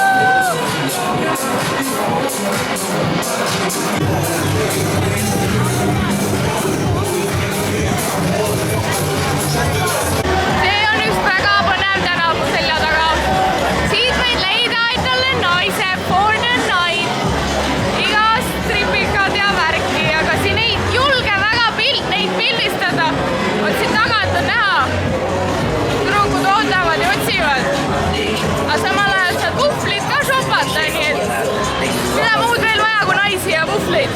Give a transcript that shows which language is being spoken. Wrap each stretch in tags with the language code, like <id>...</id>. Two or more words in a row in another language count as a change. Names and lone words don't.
<et>See on üks väga põnev tänav selja taga. Siit võid leida endale naise</et> <en>for the night.</en> <et>Igast tripikad ja värki, aga siin ei julge väga neid pildistada. Vot siin tagant on näha. Tüdrukud ootavad ja otsivad. Aga samal ajal saad puhvlid ka shopata, nii et mida muud veel vaja kui naisi ja puhvlid.</et>